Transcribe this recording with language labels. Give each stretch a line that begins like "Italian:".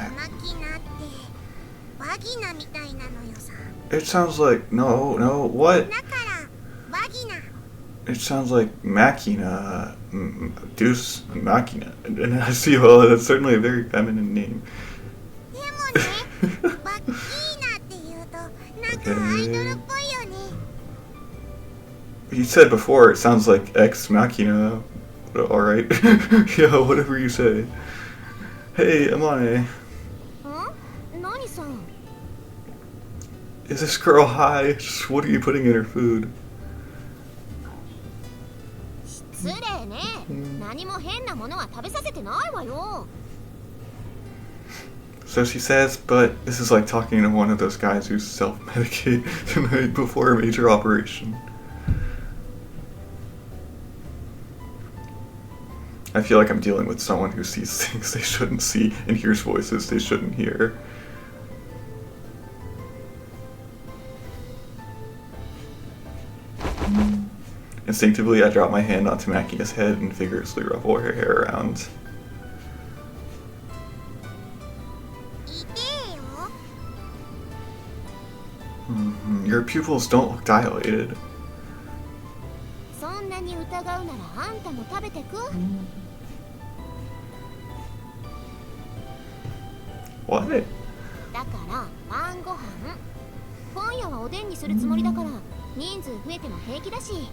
Japanese: マキナってバギナみたいなのよさ。
English: It sounds like... No, what?
Japanese: だからバギナ。
English: It sounds like Makina, Deuce Makina, and I see, well, that's certainly a very feminine name.
Japanese: でもね、バギナって言うとなんかアイドルっぽいよね。
English: You said before, it sounds like Ex Machina. Alright. Yeah, whatever you say. Hey, Amane.
Japanese: 何さん？
English: Is this girl high? Just what are you putting in her food?
Japanese: 失礼ね。何も変なものは食べさせてないわよ。
English: So she says, but this is like talking to one of those guys who self-medicate the night before a major operation. I feel like I'm dealing with someone who sees things they shouldn't see and hears voices they shouldn't hear. Instinctively, I drop my hand onto Makina's head and vigorously ruffle her hair around.
Japanese: 痛えよ。
English: Your pupils don't look dilated.
Japanese: そんなに疑うならあんたも食べてく。
English: What?
Japanese: だから晩ご飯。今夜はおでんにするつもりだから人数増えても平気だし。